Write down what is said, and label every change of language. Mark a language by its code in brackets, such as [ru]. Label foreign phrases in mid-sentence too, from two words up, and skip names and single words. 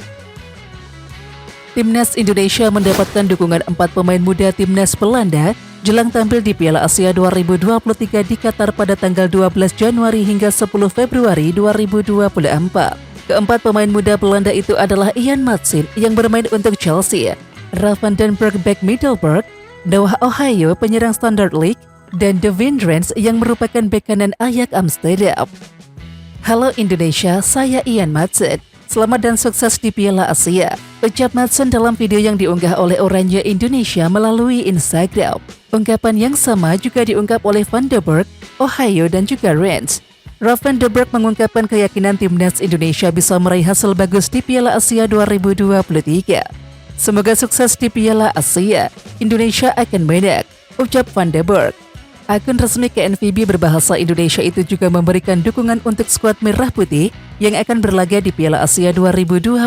[id] Timnas Indonesia mendapatkan dukungan 4 pemain muda timnas Belanda jelang tampil di Piala Asia 2023 di Qatar pada tanggal 12 Januari hingga 10 Februari 2024. Keempat pemain muda Belanda itu adalah Ian Maatsen yang bermain untuk Chelsea, Ravan den Berg back Middelburg, Noah Ohio penyerang Standard League, dan Devin Drents yang merupakan bek kanan Ajax Amsterdam. Halo Indonesia, saya Ian Maatsen. Selamat dan sukses di Piala Asia, ucap Maatsen dalam video yang diunggah oleh Oranje Indonesia melalui Instagram. Ungkapan yang sama juga diungkap oleh Van de Berg, Ohio dan juga Drents. Ravan den Berg mengungkapkan keyakinan timnas Indonesia bisa meraih hasil bagus di Piala Asia 2023. Semoga sukses di Piala Asia, Indonesia akan menang, ucap Van de Berg. Akun resmi KNVB berbahasa Indonesia itu juga memberikan dukungan untuk skuad Merah Putih yang akan berlaga di Piala Asia 2023.